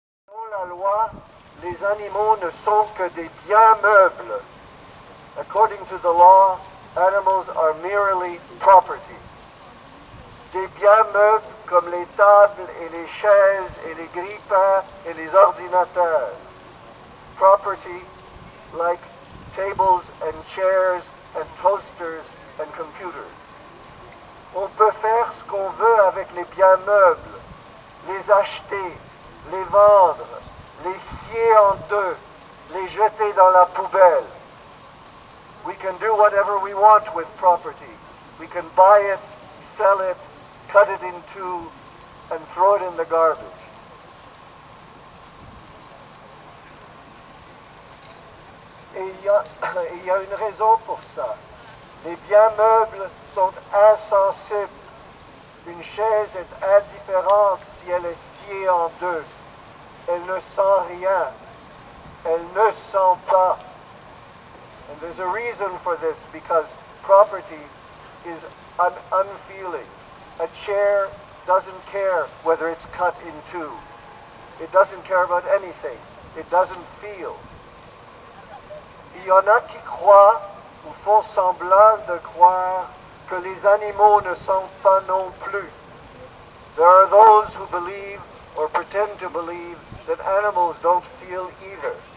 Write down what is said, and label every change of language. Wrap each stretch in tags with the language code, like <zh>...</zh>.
<fr>Selon la loi, les animaux ne sont que des biens meubles.</fr> <en>According to the law, animals are merely property.</en> <fr>Des biens meubles comme les tables et les chaises et les grille-pains et les ordinateurs.</fr> <en>Property like tables and chairs and toasters and computers.</en> <fr>On peut faire ce qu'on veut avec les biens meubles, les acheter, les vendre, les scier en deux, les jeter dans la poubelle.</fr> <en>We can do whatever we want with property. We can buy it, sell it, cut it in two, and throw it in the garbage.</en> <fr>Et il y a une raison pour ça. Les biens meubles sont insensibles. Une chaise est indifférente si elle est sciée en deux. Elle ne sent rien. Elle ne sent pas.</fr> <en>And there's a reason for this, because property is unfeeling. A chair doesn't care whether it's cut in two. It doesn't care about anything. It doesn't feel.</en> <fr>Il y en a qui croient ou font semblant de croire que les animaux ne sentent pas non plus.</fr> <en>There are those who believe or pretend to believe that animals don't feel either.</en>